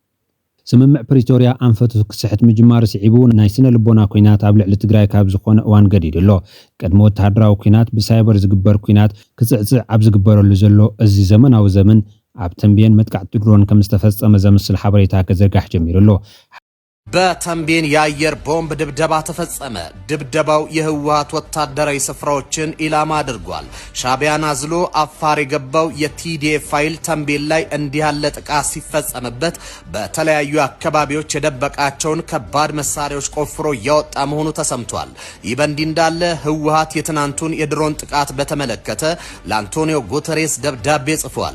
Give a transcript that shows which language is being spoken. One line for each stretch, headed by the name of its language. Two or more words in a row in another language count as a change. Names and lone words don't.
Tigrinya: ስምምዕ ፕሪቶሪያ ኣንፈቱ ክስሕት ምጅማር ስዒቡ ናይ ስነ ልቦና ኩናት ኣብ ልዕሊ ትግራይ ካብ ዝኾነ እዋን ገዲድ ኣሎ ቅድሚ ወተሃደራዊ ኩናት ብሳይበር ዝግበር ኩናት ክፅዕፅዕ ኣብ ዝግበረሉ ዘሎ እዚ ዘመናዊ ዘመን ኣብ ተንብየን መጥቃዕቲ ድሮን ከም ዝተፈጸመ ዘምስል ሓበሬታ ከዘርጋሕ ጀሚሩ ኣሎ
Amharic: በተንቤን የአየር ቦምብ ድብደባ ተፈጸመ። ድብደባው የህወሓት ወታደራዊ ስፍራዎችን ኢላማ አድርጓል። ሻቢያን አዝሎ አፋር የገባው የቲዲኤፍ ኃይል ተንቤን ላይ እንዲህ ያለ ጥቃት ሲፈጸምበት በተለያዩ አካባቢዎች የደበቃቸውን ከባድ መሳሪያዎች ቆፍሮ እያወጣ መሆኑ ተሰምቷል። ይህ በእንዲህ እንዳለ ህወሓት የትናንቱን የድሮን ጥቃት በተመለከተ ለአንቶኒዮ ጉተሬስ ደብዳቤ ጽፏል።